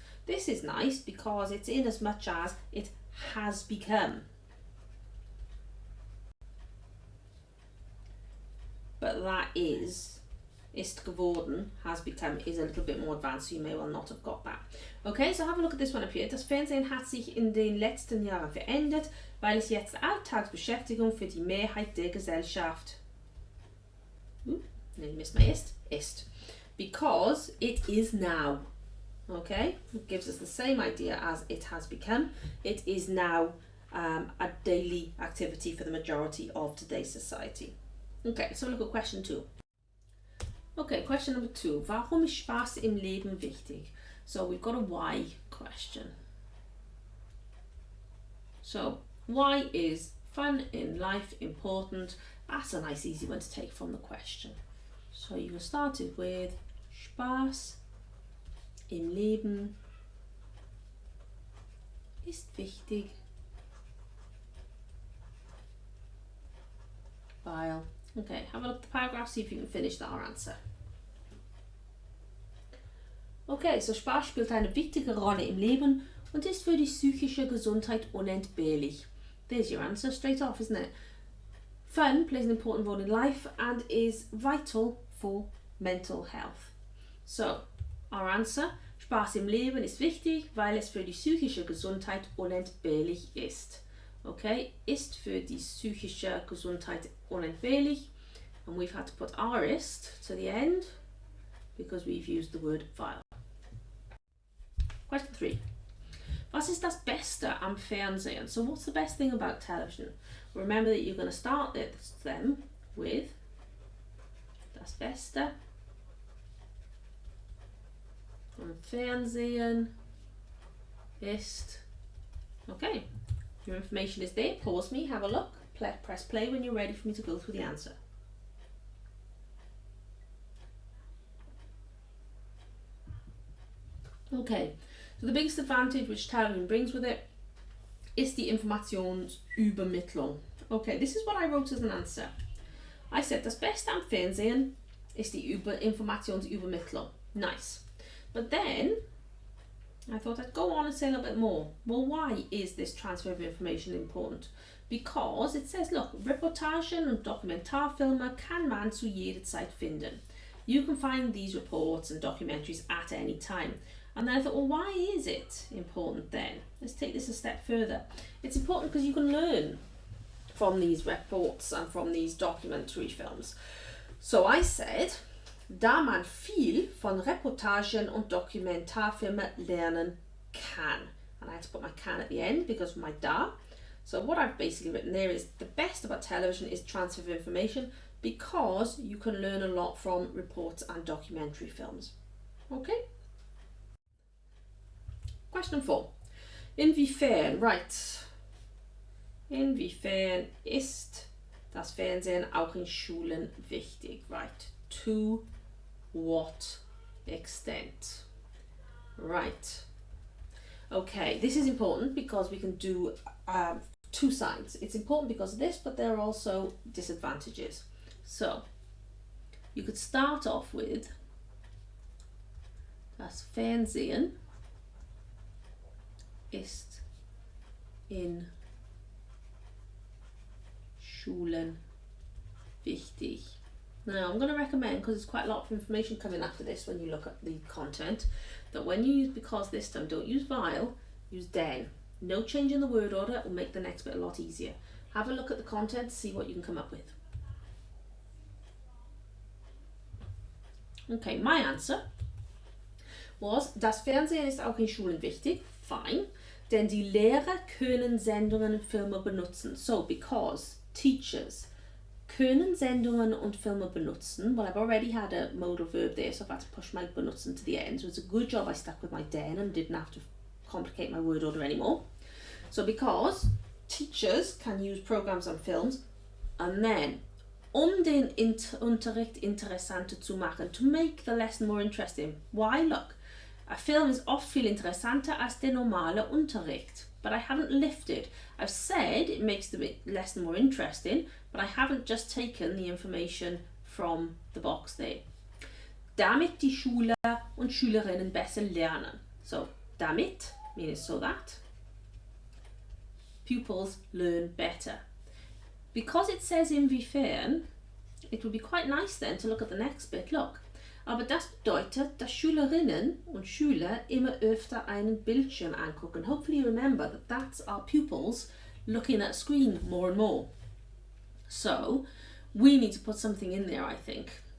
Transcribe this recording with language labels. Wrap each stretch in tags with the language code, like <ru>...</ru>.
<en>This is nice because it's in as much as it has become. But that</en> <de>ist geworden,</de> <en>has become, is a little bit more advanced, so you may well not have got that. Okay, so have a look at this one up here.</en> <de>Das Fernsehen hat sich in den letzten Jahren verändert, weil es jetzt Alltagsbeschäftigung für die Mehrheit der Gesellschaft.</de> <en>Nearly missed my ist. Because it is now. Okay, it gives us the same idea as it has become. It is now a daily activity for the majority of today's society. Okay, so look at question 2. Okay, question number 2.</en> <de>Warum ist Spaß im Leben wichtig?</de> <en>So we've got a why question. So why is fun in life important? That's a nice easy one to take from the question. So you can start it with</en> <de>Spaß im Leben ist wichtig, weil.</de> <en>Okay, have a look at the paragraph, see if you can finish that answer. Okay, so</en> <de>Spaß spielt eine wichtige Rolle im Leben und ist für die psychische Gesundheit unentbehrlich.</de> <en>There's your answer straight off, isn't it? Fun plays an important role in life and is vital for mental health. So, our answer,</en> <de>Spaß im Leben ist wichtig, weil es für die psychische Gesundheit unentbehrlich ist.</de> <en>Okay,</en> <de>ist für die psychische Gesundheit unentbehrlich,</de> <en>and we've had to put ist to the end because we've used the word weil. Question 3.</en> <de>Was ist das Beste am Fernsehen?</de> <en>So what's the best thing about television? Remember that you're going to start them with</en> <de>das Beste am Fernsehen ist.</de> <en>Okay. Your information is there. Pause me, have a look, press play when you're ready for me to go through the answer. Okay, so the biggest advantage which television brings with it is the Informationsübermittlung. Okay, this is what I wrote as an answer. I said,</en> <de>das Beste am Fernsehen ist die Informationsübermittlung.</de> <en>Nice. But then I thought I'd go on and say a little bit more. Well, why is this transfer of information important? Because it says, look,</en> <de>Reportagen und Dokumentarfilme kann man zu jeder Zeit finden.</de> <en>You can find these reports and documentaries at any time. And then I thought, well, why is it important then? Let's take this a step further. It's important because you can learn from these reports and from these documentary films. So I said,</en> <de>da man viel von Reportagen und Dokumentarfilmen lernen kann.</de> <en>And I had to put my can at the end because of my da. So what I've basically written there is the best about television is transfer of information because you can learn a lot from reports and documentary films. Okay? Question 4. Inwiefern, right.</en> <de>Inwiefern ist das Fernsehen auch in Schulen wichtig?</de> <en>Right. To what extent? Right. Okay, this is important because we can do two sides. It's important because of this, but there are also disadvantages. So, you could start off with</en> <de>das Fernsehen ist in Schulen wichtig.</de> <en>Now, I'm going to recommend, because there's quite a lot of information coming after this when you look at the content, that when you use because this time, don't use while, use then. No change in the word order will make the next bit a lot easier. Have a look at the content, see what you can come up with. Okay, my answer was,</en> <de>das Fernsehen ist auch in Schulen wichtig.</de> <en>Fine.</en> <de>Denn die Lehrer können Sendungen und Filme benutzen.</de> <en>So, because teachers</en> <de>können Sendungen und Filme benutzen.</de> <en>Well, I've already had a modal verb there, so I've had to push my benutzen to the end. So it's a good job I stuck with my den and didn't have to complicate my word order anymore. So because teachers can use programs and films, and then</en> <de>den Unterricht interessanter zu machen,</de> <en>to make the lesson more interesting. Why? Look, a film is</en> <de>oft viel interessanter als der normale Unterricht.</de> <en>But I haven't lifted. I've said it makes the lesson more interesting, but I haven't just taken the information from the box there.</en> <de>Damit die Schüler und Schülerinnen besser lernen.</de> <en>So, damit means so that pupils learn better. Because it says inwiefern, it would be quite nice then to look at the next bit. Look,</en> <de>aber das bedeutet, dass Schülerinnen und Schüler immer öfter einen Bildschirm angucken.</de> <en>Hopefully you remember that that's our pupils looking at a screen more and more. So we need to put something in there, I think.</en>